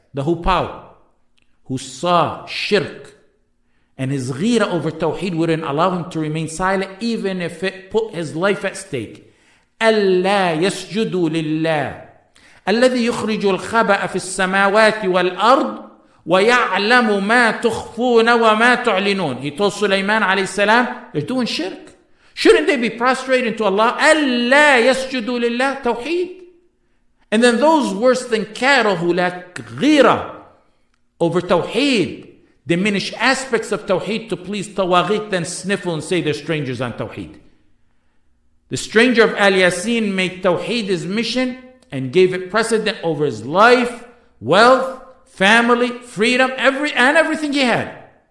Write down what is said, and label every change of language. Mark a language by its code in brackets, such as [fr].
[en] The Hupau, who saw shirk and his ghira over Tawheed wouldn't allow him to remain silent even if it put his life at stake. [ar] أَلَّا يَسْجُدُوا لِلَّهِ الَّذِي يُخْرِجُ الْخَبَأَ فِي السَّمَاوَاتِ وَالْأَرْضِ وَيَعْلَمُ مَا تُخْفُونَ وَمَا تُعْلِنُونَ. [en] He told Sulaiman alayhi salam, they're doing shirk. Shouldn't they be prostrated to Allah? [ar] أَلَّا يَسْجُدُوا لِلَّهِ, tawheed. [en] And then those worse than cattle who lack ghira over tawheed, diminish aspects of tawheed to please tawaghit, then sniffle and say they're strangers on tawheed. The stranger of Al-Jāsin made tawheed his mission and gave it precedent over his life, wealth, family, freedom, everything he had.